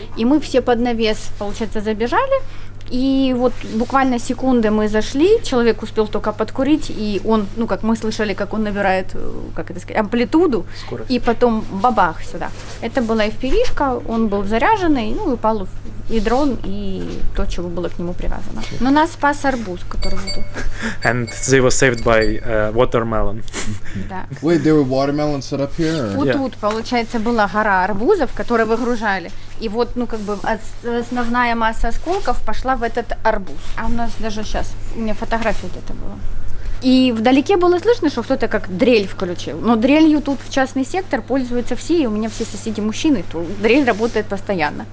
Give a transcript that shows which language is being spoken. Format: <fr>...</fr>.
<ru>И мы все под навес, получается, забежали. И вот буквально секунды мы зашли, человек успел только подкурить, и он, ну, как мы слышали, как он набирает, как это сказать, амплитуду, скорость. И потом бабах сюда. Это была FPV-шка, он был заряженный, ну, и упал и дрон, и то, чего было к нему привязано. Но нас спас арбуз, который вот тут.</ru> <en>And they were saved by watermelon.</en> <ru>Да.</ru> <en>Wait, there were watermelons set up here?</en> <ru>Вот тут, получается, была гора арбузов, которые выгружали. И вот, ну, как бы основная масса осколков пошла в этот арбуз. А у нас даже сейчас, у меня фотография вот это была. И вдалеке было слышно, что кто-то как дрель включил. Но дрелью тут в частный сектор пользуются все, и у меня все соседи мужчины, то дрель работает постоянно.</ru>